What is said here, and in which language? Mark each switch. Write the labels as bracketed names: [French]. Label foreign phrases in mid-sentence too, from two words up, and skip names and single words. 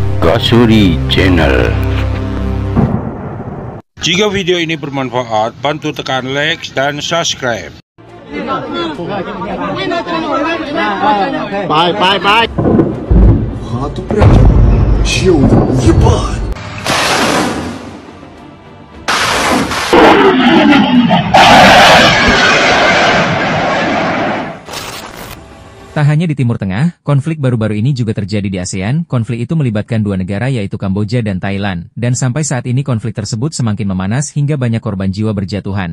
[Indonesian] Rasuri Channel. Jika video ini bermanfaat, bantu tekan like dan subscribe. Bye. [Chinese] 我都不让就你一半。 [Indonesian] Tak hanya di Timur Tengah, konflik baru-baru ini juga terjadi di ASEAN. Konflik itu melibatkan dua negara yaitu Kamboja dan Thailand. Dan sampai saat ini konflik tersebut semakin memanas hingga banyak korban jiwa berjatuhan.